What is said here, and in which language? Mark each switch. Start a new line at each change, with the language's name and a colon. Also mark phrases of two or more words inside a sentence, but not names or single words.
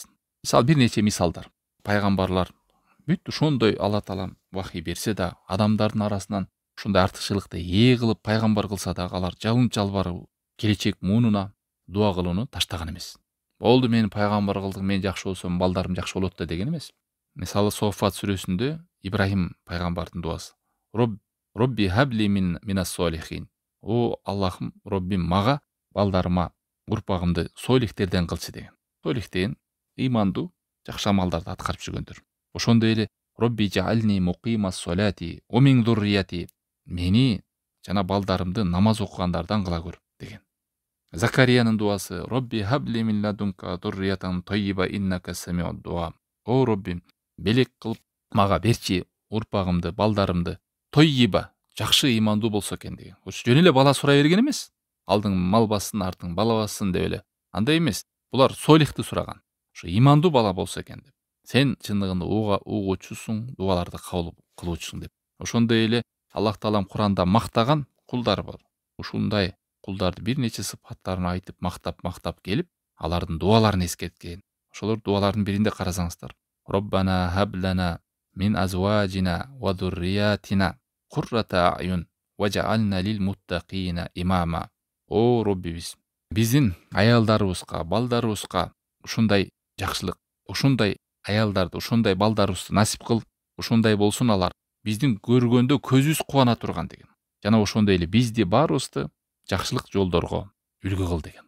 Kyrgyz: Мисалы бир нече мисалдар. Пайгамбарлар бүт ошондой Алла таалам вахий берсе да, адамдардын арасынан ушундай артыкчылыкты ээ кылып пайгамбар кылса дагы алар жалын жалбаруу, келечек муунуна дуа кылууну таштаган эмес. Болду, мени пайгамбар кылдың, мен жакшы болсом, балдарым жакшы болот да деген эмес. Мисалы Соффат сүрөсүндө Ибрахим пайгамбардын дуасы.
Arabic: رب هب لي من الصالحين.
Kyrgyz: О Аллахым, Роббим, мага балдарыма, урпагымды солихтерден кылчы деген. Солих деген ыймандуу, жакшы амалдарды аткарып жүргөндөр. Ошондой эле
Arabic: رب اجعلني مقيم الصلاة ومن ذريتي.
Kyrgyz: Мени жана балдарымды намаз окугандардан кыла көр деген. Закариянын дуасы.
Arabic: رب هب لي من لدنك ذرية طيبة إنك سميع الدعاء.
Kyrgyz: О Роббим, белек кылып мага берчи урпагымды, балдарымды тоййиба, жакшы ыймандуу болсо экен деген. Ошо жөн эле бала сурай берген эмес. Алдың мал бассын, артың бала бассын деп эле. Андай эмес. Булар солихти сураган. Ошо ыймандуу бала болсо экен деп. Сен чындыгында угуучусуң, дуаларды кабыл кылуучусуң деп. Ошондой эле Аллах таалам Куранда мактаган кулдар бар. Ушундай кулдарды бир нече сыпаттарын айтып, мактап келип, алардын дуаларын эскерткен. Ошолор дуалардын биринде карасаңыздар.
Arabic: ربنا هب لنا من أزواجنا وذرياتنا قرة أعين واجعلنا للمتقين إماما.
Kyrgyz: О Роббибиз, биздин аялдарыбызга, балдарыбызга ушундай жакшылык, ушундай аялдарды, ушундай балдарыбызды насип кыл, ушундай болсун алар. Биздин көргөндө көзүбүз кубана турган деген. Жана ошондой эле бизди баарыбызды жакшылык жолдорго үлгү кыл деген.